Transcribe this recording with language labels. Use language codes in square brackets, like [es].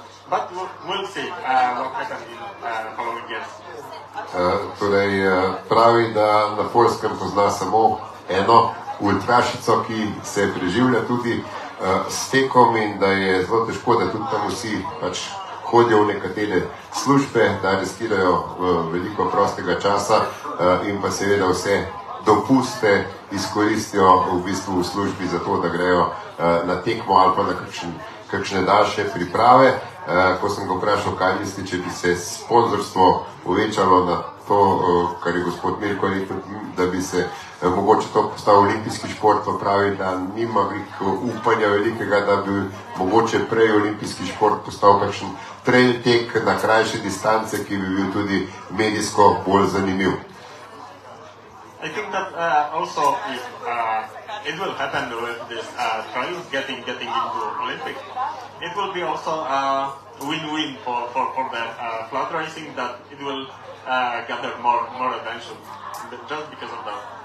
[en] But we'll see what happens in following years. [sl] Torej, pravi, da na Poljskem pozna samo eno ultrašico, ki se preživlja tudi s tekom in da je zelo težko, da tudi tam vsi pač hodijo v nekatere službe, da riskirajo veliko prostega časa in pa seveda vse dopuste izkoristijo v bistvu v službi za to, da grejo na tekmo ali pa na kakšne daljše priprave. Ko sem ga vprašal, kaj misli, če bi se sponzorstvo povečalo na to, kar je gospod Mirko rekel, da bi se mogoče to postal olimpijski šport, pa pravi, da nima upanja velikega, da bi mogoče prej olimpijski šport postal kakšen trail tek na krajše distance, ki bi bil tudi medijsko bolj zanimiv. [en] I think that also if it will happen with this trials getting into Olympics, it will be also a win-win for the flat racing, that it will gather more attention just because of that.